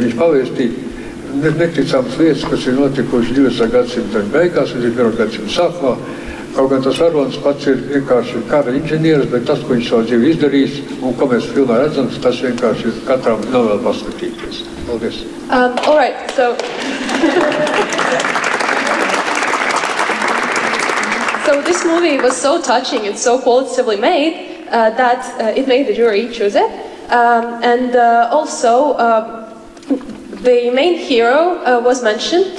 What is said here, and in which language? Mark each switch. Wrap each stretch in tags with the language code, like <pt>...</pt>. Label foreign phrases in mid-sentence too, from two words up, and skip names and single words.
<lv>Viņš pavēstīja neticams lietas, kas ir notikuši 20. gadsimta beigās, 21. gadsimta sākumā. Kaut gan tas varonis pats ir vienkārši kara inženieris, bet tas, ko viņš savu dzīvi izdarījis un ko mēs filmā redzam, tas vienkārši katram nav vēl paskatīties. Paldies.</lv> <en>All right, so this movie was so touching and so qualitatively made that it made the jury choose it. And also, the main hero was mentioned.</en>